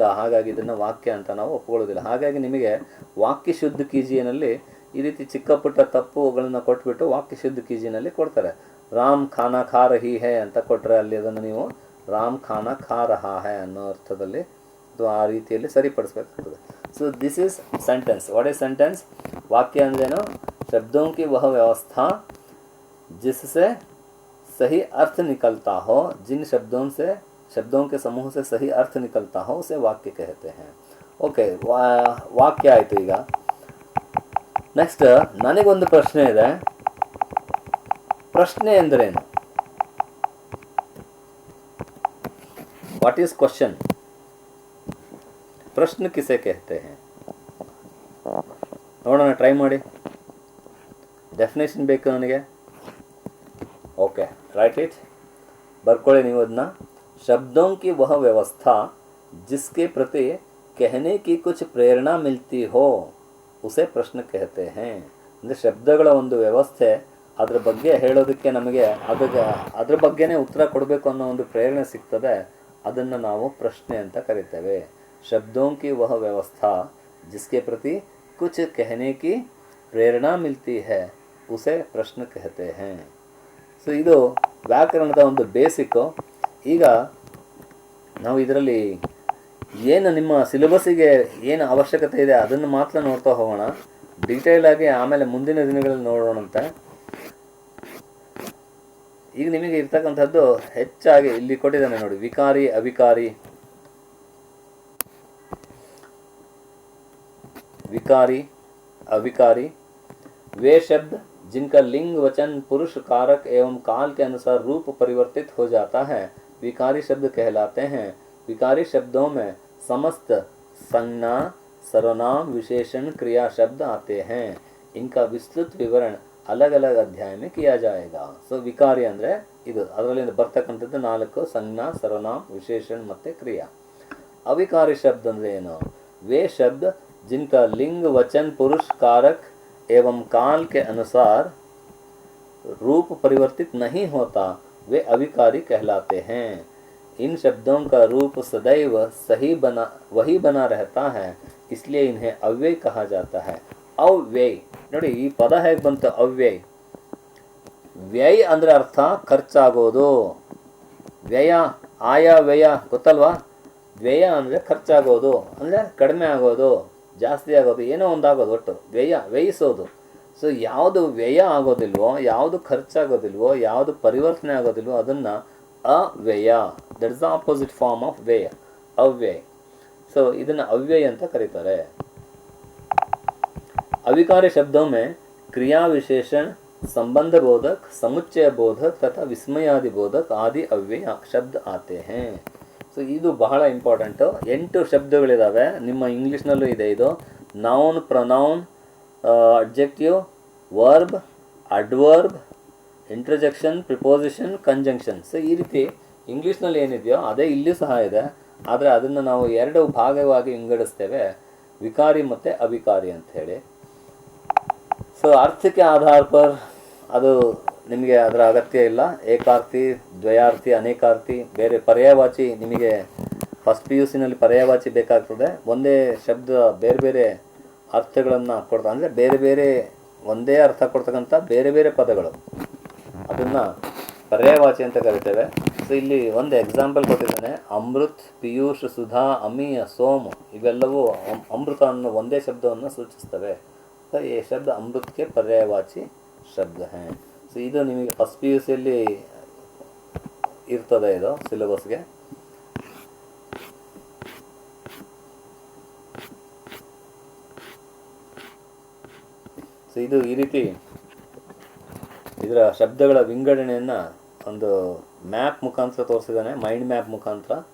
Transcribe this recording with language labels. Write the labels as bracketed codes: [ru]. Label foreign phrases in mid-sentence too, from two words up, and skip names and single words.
[kn] ಹಾಗಾಗಿ ಇದನ್ನು ವಾಕ್ಯ ಅಂತ ನಾವು ಒಪ್ಕೊಳ್ಳೋದಿಲ್ಲ. ಹಾಗಾಗಿ ನಿಮಗೆ ವಾಕ್ಯ ಶುದ್ಧ ಕೀಜಿನಲ್ಲಿ ಈ ರೀತಿ ಚಿಕ್ಕ ಪುಟ್ಟ ತಪ್ಪುಗಳನ್ನು ಕೊಟ್ಬಿಟ್ಟು ವಾಕ್ಯ ಶುದ್ಧ ಕೀಜಿನಲ್ಲಿ ಕೊಡ್ತಾರೆ. [hi] राम खाना खा रही है [kn] ಅಂತ ಕೊಟ್ಟರೆ ಅಲ್ಲಿ ಅದನ್ನು ನೀವು [hi] राम खाना खा रहा है [kn] ಅನ್ನೋ ಅರ್ಥದಲ್ಲಿ ಆ ರೀತಿಯಲ್ಲಿ ಸರಿಪಡಿಸ್ಬೇಕಾಗ್ತದೆ. [en] So this is sentence. What is sentence? [kn] ವಾಕ್ಯ ಅಂದ್ರೇನು? [hi] ಶಬ್ದೋं की वह व्यवस्था जिससे सही अर्थ निकलता हो, जिन शब्दों के समूह से सही अर्थ निकलता हो उसे वाक्य कहते हैं. [kn] ಓಕೆ, ವಾಕ್ಯ ಆಯಿತು. ಈಗ ನೆಕ್ಸ್ಟ್ ನನಗೊಂದು ಪ್ರಶ್ನೆ ಇದೆ. ಪ್ರಶ್ನೆ ಎಂದರೇನು? [en] What is question? [hi] प्रश्न किसे कहते हैं? [kn] ನೋಡೋಣ, ಟ್ರೈ ಮಾಡಿ. ಡೆಫಿನೇಷನ್ ಬೇಕು ನನಗೆ. [en] Okay, write it. [kn] ಬರ್ಕೊಳ್ಳಿ ನೀವು ಅದನ್ನ. [hi] शब्दों की वह व्यवस्था जिसके प्रति कहने की कुछ प्रेरणा मिलती हो उसे प्रश्न कहते हैं. [kn] ಅಂದರೆ ಶಬ್ದಗಳ ಒಂದು ವ್ಯವಸ್ಥೆ, ಅದ್ರ ಬಗ್ಗೆ ಹೇಳೋದಕ್ಕೆ ನಮಗೆ ಅದ್ರ ಬಗ್ಗೆನೇ ಉತ್ತರ ಕೊಡಬೇಕು ಅನ್ನೋ ಒಂದು ಪ್ರೇರಣೆ ಸಿಗ್ತದೆ. ಅದನ್ನು ನಾವು ಪ್ರಶ್ನೆ ಅಂತ ಕರಿತೇವೆ. [hi] शब्दों की वह व्यवस्था जिसके प्रति कुछ कहने की प्रेरणा मिलती है उसे प्रश्न कहते हैं. [kn] ಸೊ ಇದು ವ್ಯಾಕರಣದ ಒಂದು ಬೇಸಿಕ್ಕು. ಈಗ ನಾವು ಇದರಲ್ಲಿ ಏನು ನಿಮ್ಮ ಸಿಲೆಬಸ್ಸಿಗೆ ಏನು ಅವಶ್ಯಕತೆ ಇದೆ ಅದನ್ನು ಮಾತ್ರ ನೋಡ್ತಾ ಹೋಗೋಣ. ಡೀಟೇಲಾಗಿ ಆಮೇಲೆ ಮುಂದಿನ ದಿನಗಳಲ್ಲಿ ನೋಡೋಣಂತೆ. ಈಗ ನಿಮಗೆ ಇರ್ತಕ್ಕಂಥದ್ದು ಹೆಚ್ಚಾಗಿ ಇಲ್ಲಿ ಕೊಟ್ಟಿದ್ದಾನೆ ನೋಡಿ, ವಿಕಾರಿ ಅವಿಕಾರಿ. [hi] विकारी अविकारी वे शब्द जिनका लिंग वचन पुरुष कारक एवं काल के अनुसार रूप परिवर्तित हो जाता है विकारी शब्द कहलाते हैं. विकारी शब्दों में समस्त संज्ञा सर्वनाम विशेषण क्रिया शब्द आते हैं. इनका विस्तृत विवरण अलग अलग अध्याय में किया जाएगा. [kn] ಸೊ ವಿಕಾರಿ ಅಂದರೆ ಇದು, ಅದರಲ್ಲಿ ಬರ್ತಕ್ಕಂಥದ್ದು 4 ಸಂಜ್ಞಾ, ಸರ್ವನಾಮ, ವಿಶೇಷಣ ಮತ್ತು ಕ್ರಿಯಾ. ಅವಿಕಾರಿ ಶಬ್ದ ಅಂದರೆ ಏನು? [hi] वे शब्द जिनका लिंग वचन पुरुष कारक एवं काल के अनुसार रूप परिवर्तित नहीं होता वे अविकारी कहलाते हैं। इन शब्दों का रूप सदैव वही बना रहता है, इसलिए इन्हें अव्यय कहा जाता है। [kn] ಅವ್ಯಯ್ ನೋಡಿ, ಈ ಪದ ಹೇಗೆ ಬಂತು? ಅವ್ಯಯ್. ವ್ಯಯ್ ಅಂದರೆ ಅರ್ಥ ಖರ್ಚಾಗೋದು. ವ್ಯಯ, ಆಯ ವ್ಯಯ ಗೊತ್ತಲ್ವಾ? ವ್ಯಯ ಅಂದರೆ ಖರ್ಚಾಗೋದು, ಅಂದರೆ ಕಡಿಮೆ ಆಗೋದು, ಜಾಸ್ತಿ ಆಗೋದು, ಏನೋ ಒಂದಾಗೋದು, ಒಟ್ಟು ವ್ಯಯ, ವ್ಯಯಿಸೋದು. ಸೊ ಯಾವುದು ವ್ಯಯ ಆಗೋದಿಲ್ವೋ, ಯಾವುದು ಖರ್ಚಾಗೋದಿಲ್ವೋ, ಯಾವುದು ಪರಿವರ್ತನೆ ಆಗೋದಿಲ್ವೋ ಅದನ್ನು ಅವ್ಯಯ. [en] That is the opposite form of ವ್ಯಯ, ಅವ್ಯಯ. [kn] ಸೊ ಇದನ್ನು ಅವ್ಯಯ ಅಂತ ಕರೀತಾರೆ. [hi] अविकारी शब्दों में क्रिया विशेषण, संबंध बोधक, समुच्चय बोधक तथा विस्मयादि बोधक आदि अव्यय शब्द आते हैं. [kn] ಸೊ ಇದು ಬಹಳ ಇಂಪಾರ್ಟೆಂಟು. 8 ಶಬ್ದಗಳಿದ್ದಾವೆ, ನಿಮ್ಮ ಇಂಗ್ಲೀಷ್ನಲ್ಲೂ ಇದೆ ಇದು. [en] noun, pronoun, adjective, verb, adverb, interjection, preposition, conjunction. [kn] ಸೊ ಈ ರೀತಿ ಇಂಗ್ಲೀಷ್ನಲ್ಲಿ ಏನಿದೆಯೋ ಅದೇ ಇಲ್ಲಿಯೂ ಸಹ ಇದೆ. ಆದರೆ ಅದನ್ನು ನಾವು 2 ಭಾಗವಾಗಿ ವಿಂಗಡಿಸ್ತೇವೆ, ವಿಕಾರಿ ಮತ್ತು ಅವಿಕಾರಿ ಅಂತ ಹೇಳಿ. ಸೊ [hi] अर्थ के आधार पर [kn] ಅದು ನಿಮಗೆ ಅದರ ಅಗತ್ಯ ಇಲ್ಲ. ಏಕಾರ್ಥಿ, ದ್ವಯಾರ್ಥಿ, ಅನೇಕಾರ್ಥಿ, ಬೇರೆ ಪರ್ಯಾಯವಾಚಿ ನಿಮಗೆ ಫಸ್ಟ್ PUCನಲ್ಲಿ ಪರ್ಯಾಯವಾಚಿ ಬೇಕಾಗ್ತದೆ. ಒಂದೇ ಶಬ್ದ ಬೇರೆ ಬೇರೆ ಅರ್ಥಗಳನ್ನು ಕೊಡ್ತಾ, ಅಂದರೆ ಬೇರೆ ಬೇರೆ ಒಂದೇ ಅರ್ಥ ಕೊಡ್ತಕ್ಕಂಥ ಬೇರೆ ಬೇರೆ ಪದಗಳು, ಅದನ್ನು ಪರ್ಯಾಯವಾಚಿ ಅಂತ ಕರಿತೇವೆ. ಸೊ ಇಲ್ಲಿ ಒಂದು ಎಕ್ಸಾಂಪಲ್ ಕೊಟ್ಟಿದ್ದಾನೆ. ಅಮೃತ್, ಪಿಯೂಷ್, ಸುಧಾ, ಅಮೀಯ, ಸೋಮ್ ಇವೆಲ್ಲವೂ ಅಮೃತ ಅನ್ನೋ ಒಂದೇ ಶಬ್ದವನ್ನು ಸೂಚಿಸ್ತವೆ. [hi] तो ये शब्द अमृत के पर्यायवाची शब्द हैं. [kn] ಸೊ ಇದು ನಿಮಗೆ ಫಸ್ಟ್ PUCಯಲ್ಲಿ ಇರ್ತದೆ ಇದು ಸಿಲೆಬಸ್ಗೆ. ಸೊ ಇದು ಈ ರೀತಿ ಇದರ ಶಬ್ದಗಳ ವಿಂಗಡಣೆಯನ್ನು ಒಂದು ಮ್ಯಾಪ್ ಮುಖಾಂತರ ತೋರಿಸಿದ್ದಾನೆ, [en] mind map [kn] ಮುಖಾಂತರ.